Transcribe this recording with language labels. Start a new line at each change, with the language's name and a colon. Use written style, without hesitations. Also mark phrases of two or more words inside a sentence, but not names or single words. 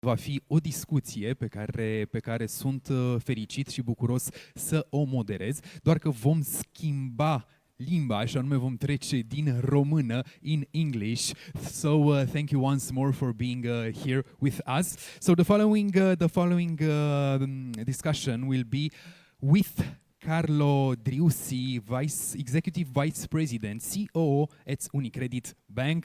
Romanian: Va fi o discuție pe care sunt fericit și bucuros să o moderez, doar că vom schimba limba, așa anume vom trece din română
English: in English. So thank you once more for being here with us. So the following discussion will be with Carlo Driussi, Executive Vice President COO at UniCredit Bank.